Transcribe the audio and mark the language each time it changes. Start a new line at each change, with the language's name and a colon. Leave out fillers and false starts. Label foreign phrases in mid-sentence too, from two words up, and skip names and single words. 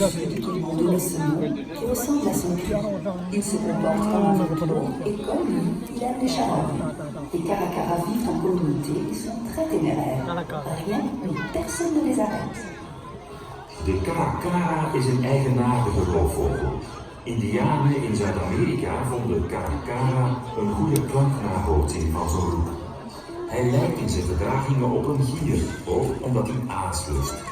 French: D'où ce nom qui ressemble à son cul. Il se comporte comme un vautour et comme lui, il aime les charognes. Les caracaras vivent en communauté et sont très téméraires. Rien ni personne ne les arrête.
Dutch: De caracara is een eigenaardige roofvogel. Indianen in Zuid-Amerika vonden caracara een goede klanknabootsing van zo'n roep. Hij lijkt in zijn gedragingen op een gier, ook omdat hij aast lust.